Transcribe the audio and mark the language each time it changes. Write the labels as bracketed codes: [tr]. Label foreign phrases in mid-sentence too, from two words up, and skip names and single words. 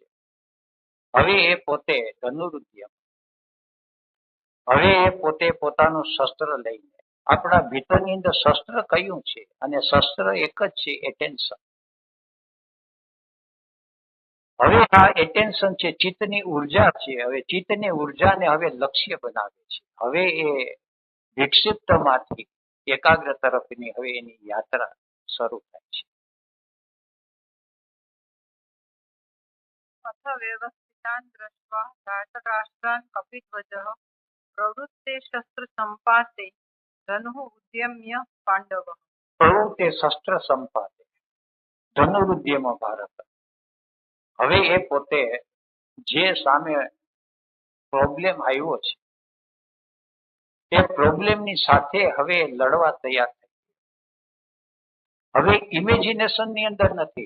[gu] હવે એ પોતે ધનુરુદ્યમ, હવે એ પોતે પોતાનું શસ્ત્ર લઈને, આપણા ભીતરની અંદર શસ્ત્ર કયું છે અને શસ્ત્ર એક જ છે, એટેન્શન. હવે આ એટેન્શન છે, ચિત્તની ઉર્જા છે. હવે ચિત્તની ઉર્જાને હવે લક્ષ્ય બનાવે છે. હવે એ વિક્ષિપ્તમાંથી એકાગ્ર તરફની હવે એની યાત્રા શરૂ થાય છે. [sa] अथ व्यवस्थितान् दृष्ट्वा धार्तराष्ट्रान् कपिध्वजः प्रवृत्ते शस्त्रसम्पाते धनुः उद्यम्य पाण्डवः. प्रवृत्ते शस्त्र संपाते धनुरुद्यम भारत. [gu] હવે એ પોતે જે સામે પ્રોબ્લેમ આવ્યો છે એ પ્રોબ્લેમની સાથે હવે લડવા તૈયાર થઈ. હવે ઇમેજિનેશન ની અંદર નથી.